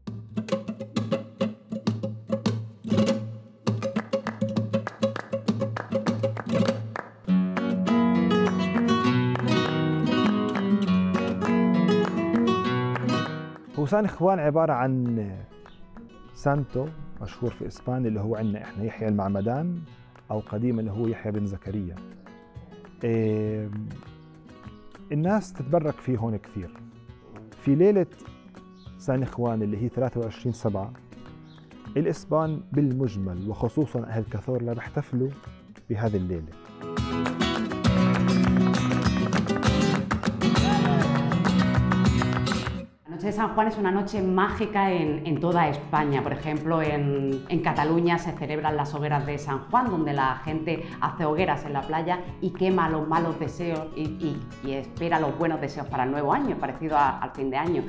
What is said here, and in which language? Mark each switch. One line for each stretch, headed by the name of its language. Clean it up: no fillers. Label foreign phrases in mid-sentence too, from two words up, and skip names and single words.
Arabic: هو سان خوان عبارة عن سانتو مشهور في إسبانيا اللي هو عندنا إحنا يحيى المعمدان، أو قديما اللي هو يحيى بن زكريا. الناس تتبرك فيه هون كثير. في ليلة سان خوان اللي هي 23/7 الإسبان بالمجمل وخصوصا أهل كاثورلا بيحتفلوا بهذه الليلة.
Spanish: La noche de San Juan es una noche mágica en toda España. Por ejemplo, en Cataluña se celebran las hogueras de San Juan, donde la gente hace hogueras en la playa y quema los malos deseos y espera los buenos deseos para el nuevo año, parecido al fin de año.